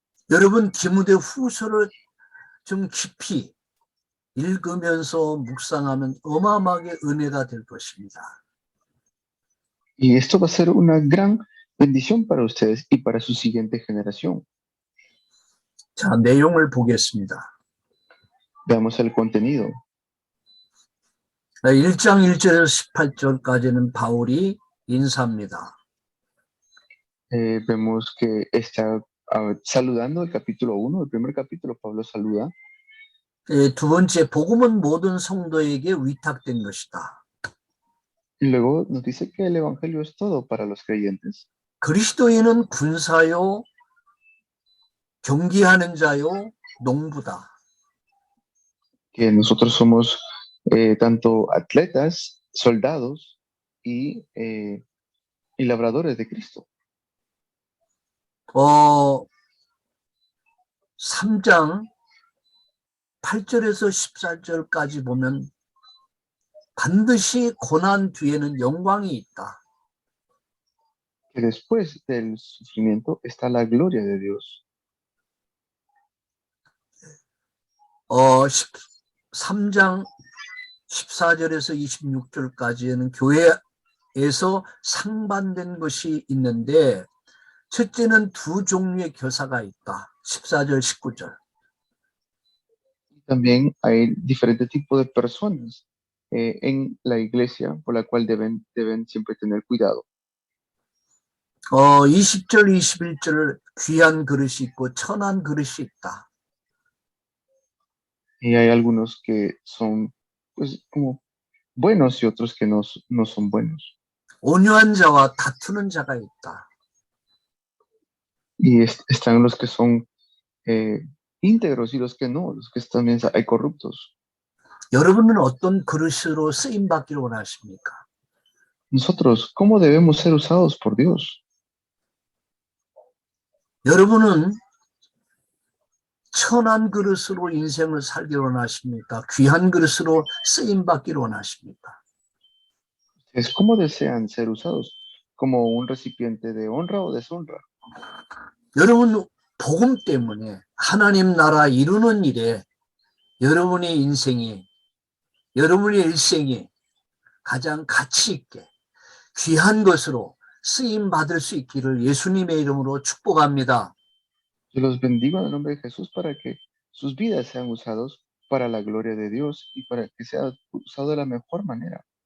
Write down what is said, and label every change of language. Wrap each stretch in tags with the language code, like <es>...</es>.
<ko>여러분 디모데 후서를 좀 깊이 읽으면서 묵상하면 어마어마하게 은혜가 될 것입니다.</ko> <es>Y esto va a ser una gran bendición para ustedes y para su siguiente generación.</es> <ko>자, 내용을 보겠습니다.</ko> <es>Veamos el contenido.</es> <ko>1장 1절에서 18절까지는 바울이 인사입니다.</ko> <es>Vemos que está saludando el capítulo 1, el primer capítulo, Pablo saluda.</es> <ko>두 번째, 복음은 모든 성도에게 위탁된 것이다.</ko> <es>Y luego nos dice que el Evangelio es todo para los creyentes.</es> <ko>그리스도인은 군사요, 경기하는 자요, 농부다.</ko> <es>Que nosotros somos tanto atletas, soldados y labradores de Cristo.</es> <ko>3장 8절에서 14절까지 보면 반드시 고난 뒤에는 영광이 있다.</ko> <es>Que después del sufrimiento está la gloria de Dios.</es> <ko>3장 14절에서 26절까지는 교회에서 상반된 것이 있는데 첫째는 두 종류의 교사가 있다. 14절, 19절.</ko> <es>También hay diferentes tipos de personas en la iglesia por la cual deben siempre tener cuidado.</es> <ko>20절, 21절 귀한 그릇이 있고 천한 그릇이 있다.</ko> <es>Y hay algunos que son pues como buenos y otros que no son buenos.</es> <ko>온유한 자와 다투는 자가 있다.</ko> <es>Y están los que son íntegros y los que no, los que también hay corruptos.</es> <ko>여러분은 어떤 그릇으로 쓰임 받기를 원하십니까?</ko> <es>Nosotros, ¿cómo debemos ser usados por Dios?</es> <ko>여러분은 천한 그릇으로 인생을 살기를 원하십니까? 귀한 그릇으로 쓰임 받기를 원하십니까?</ko> <es>Es cómo desean ser usados, como un recipiente de honra o deshonra.</es> <ko>여러분 복음 때문에 하나님 나라 이루는 일에 여러분의 인생이 여러분의 일생이 가장 가치 있게 귀한 것으로 쓰임 받을 수 있기를 예수님의 이름으로 축복합니다.</ko> <es>Yo los bendigo en el nombre de Jesús para que sus vidas sean usados para la gloria de Dios y para que sea usado de la mejor manera.</es>